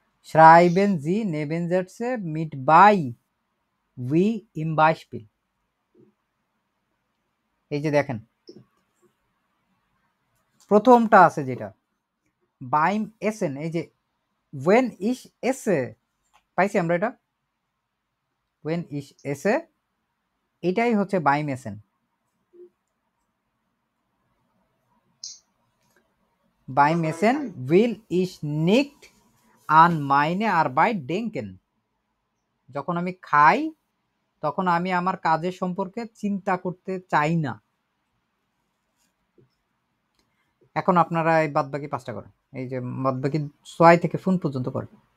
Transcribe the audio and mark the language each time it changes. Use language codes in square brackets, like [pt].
[de] Schreiben Sie Nebensätze mit bei wie im Beispiel। [bn] এই যে দেখেন প্রথমটা আছে যেটা [de] beim Essen, [bn] এই যে [de] when ich esse, [bn] পাইছি আমরা এটা when ich esse, এটাই হচ্ছে beim Essen। [de] beim Essen will ich nicht an meine Arbeit denken। [bn] যখন আমি খাই তখন আমি আমার কাজের সম্পর্কে চিন্তা করতে চাই না। এখন আপনারা এই বাদবাকি 5টা করেন, এই যে বাদবাকি 6 থেকে ফোন পর্যন্ত করেন।